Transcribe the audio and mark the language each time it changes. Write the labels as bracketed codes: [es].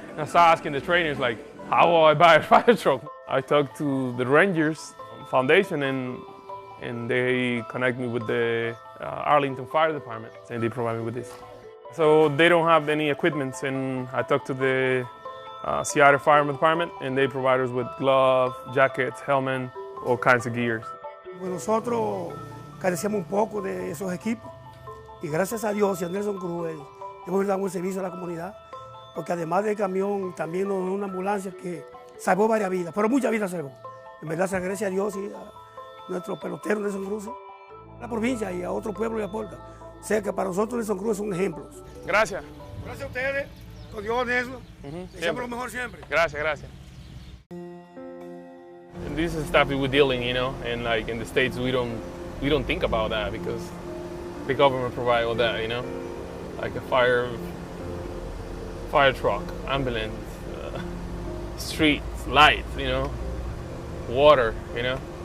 [en] And I started asking the trainers, like, how will I buy a fire truck? I talked to the Rangers Foundation, and they connect me with the Arlington Fire Department, and they provide me with this. So they don't have any equipment, and I talked to the Seattle Fire Department, and they provide us with gloves, jackets, helmet, all kinds of gears. [es] Pues nosotros carecíamos un poco de esos equipos, y gracias a Dios y a Nelson Cruz hemos dado un servicio a la comunidad, porque además del camión también nos dio una ambulancia que salvó varias vidas, pero muchas vidas salvó. En verdad se agradece a Dios y a nuestro pelotero Nelson Cruz, a la provincia y a otro pueblo y aporta. O sea que para nosotros Nelson Cruz es un ejemplo. Gracias. Gracias a ustedes, con Dios Nelson, siempre lo mejor siempre. Gracias, gracias. [en] And this is stuff we're dealing, you know, and like in the States we don't think about that because the government provide all that, you know, like a fire truck, ambulance, streets, lights, you know, water, you know.